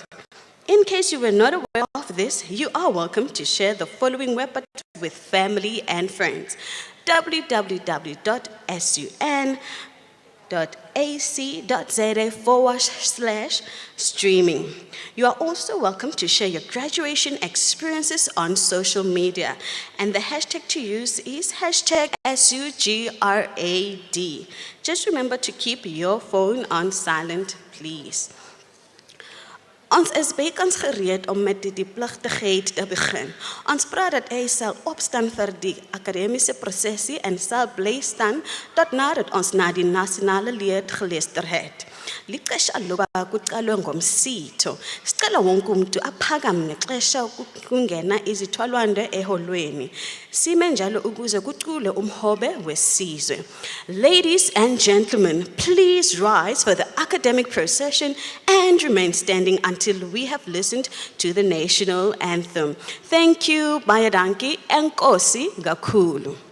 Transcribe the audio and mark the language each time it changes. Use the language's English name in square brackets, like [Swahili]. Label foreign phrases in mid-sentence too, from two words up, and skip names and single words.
[English] In case you were not aware of this, you are welcome to share the following website with family and friends: www.sun.ac.za/streaming. You are also welcome to share your graduation experiences on social media, and the hashtag to use is #SUGRAD. Just remember to keep your phone on silent, please. [Afrikaans] Ons is bykans gereed om met die pligtigheid te begin. Ons praat dat hy sal opstaan vir die akademiese prosesie en sal bly staan tot nadat ons na die nasionale lied geluister het. [Xhosa] Lixesha loba kuqalwe ngomsitho. Sicela wonke umuntu aphakame ngexesha kungena izithwalwano eholweni. Sime njalo ukuze kucule umhobe wesizwe. [English] Ladies and gentlemen, please rise for the academic procession and remain standing until we have listened to the national anthem. Thank you, [Xhosa] Bayadanki, enkosi kakhulu.